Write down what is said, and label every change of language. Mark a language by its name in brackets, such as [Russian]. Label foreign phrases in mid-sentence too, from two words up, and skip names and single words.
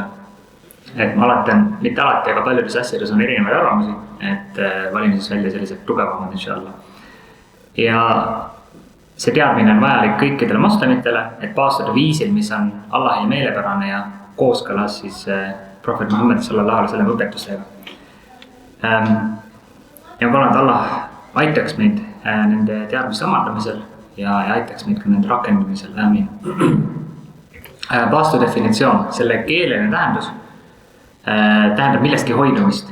[Estonian] Et mitte alati, aga paljudes asjades on erinevaid arvamusi, et valime siis välja sellised tugevamad inshallah. Ja see teadmine on vajalik kõikidele moslemitele, et paastuda viisil, mis on Allahi meelepärane ja kooskõlas siis prohvet Muhammad [Arabic] صلى الله عليه وسلم [Estonian] õpetustega. Ja palun, et Allah aitaks meid nende teadmiste omandamisel ja aitaks meid ka nende rakendamisel. Aamin. Paastu definitsioon, selle keeleline tähendus tähendab millestki hoidumist.